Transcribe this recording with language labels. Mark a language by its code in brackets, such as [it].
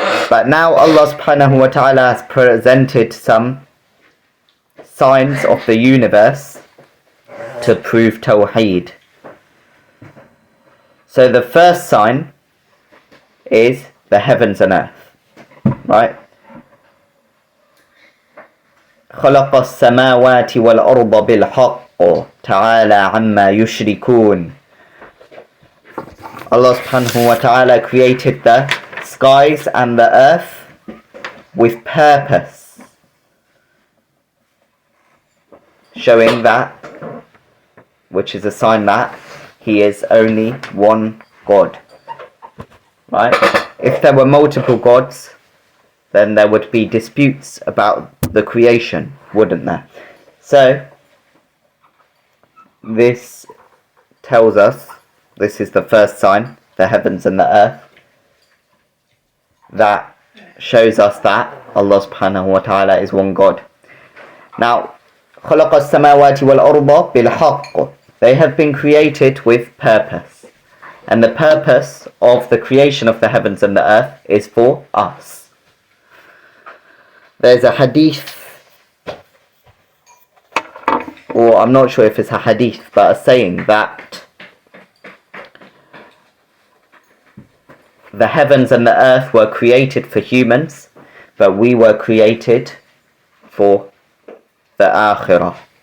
[en] But now Allah subhanahu wa ta'ala has presented some signs of the universe to prove Tawheed. So the first sign is the heavens and earth, right? [ar] خلق السماوات والأرض بالحق تعالى عما يشركون. [en] Allah subhanahu wa ta'ala created the skies and the earth with purpose, showing that, which is a sign that He is only one God, right? If there were multiple gods, then there would be disputes about the creation, wouldn't there? So this tells us, this is the first sign, the heavens and the earth, that shows us that Allah subhanahu wa ta'ala is one God. Now, [ar] خلق السماوات والأرض بالحق. [en] They have been created with purpose. And the purpose of the creation of the heavens and the earth is for us. There's a hadith, or I'm not sure if it's a hadith, but a saying that the heavens and the earth were created for humans, but we were created for the akhirah.